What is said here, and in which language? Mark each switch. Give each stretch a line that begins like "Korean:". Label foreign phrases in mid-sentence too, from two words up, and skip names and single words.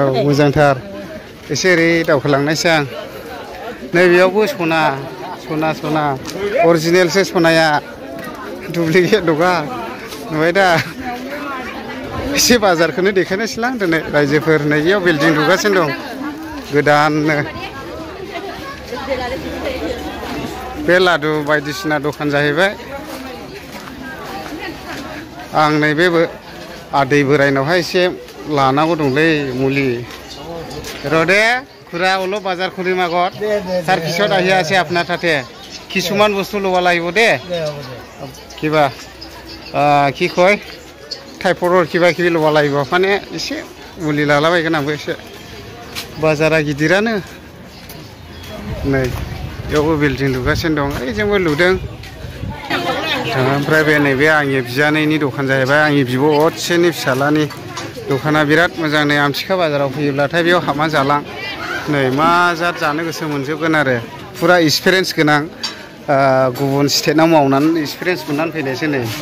Bodo: मोजांथार एसे ओरै दावखोलांनायसै आं नैबेयावबो सना अरिजिनेलसो सनाया डुप्लिकेट नङा नुबाय दा एसे बाजारखौनो देखायनोसैलां दिनै रायजोफोर नैयाव बिल्डिं लुगासिनो दं गोदाननो बे लादु बायदिसिना दखान जाहैबाय आं नैबे आदै बोरायनावहाय एसे लानांगौ दंलै मुलि र' दे
Assamese: খুৰা অলপ বাজাৰ কৰিম আগত তাৰ পিছত আহি আছে আপোনাৰ তাতে কিছুমান বস্তু ল'ব লাগিব দে কিবা কি কয় টাইপৰৰ কিবা কিবি ল'ব লাগিব মানে
Bodo: एसे मुलि লালাबायगोन आंबो एसे बाजारा गिदिरानो नै बेयावबो बिल्डिं लुगासिनो दं ओइजोंबो लुदों ओमफ्राय बे नैबे आंनि बिजानैनि दखान जाहैबाय आंनि बिब' असेनि फिसालानि दखाना बिराद मोजां नै आमथिखा बाजाराव फैयोब्लाथाय बेयाव हाबना जालां नै मा जात जानो गोसो मोनजोबगोन आरो पुरा एक्सपिरियेन्स गोनां गुबुन स्टेटआव मावनानै एक्सपिरियेन्स मोननानै फैनायसो नै